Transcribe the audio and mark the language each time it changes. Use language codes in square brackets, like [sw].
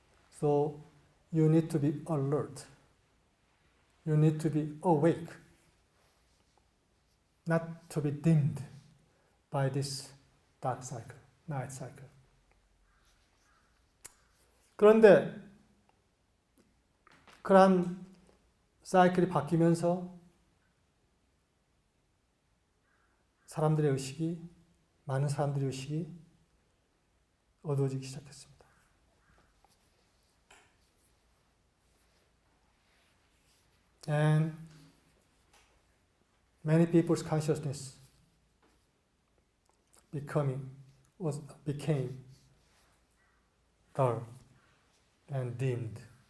[en] So you need to be alert. You need to be awake, not to be dimmed by this dark cycle, night cycle. [ko] 그런데 그러한 사이클이 바뀌면서 많은 사람들의 의식이 어두워지기 시작했습니다. [en] And many people's consciousness became dull and dimmed.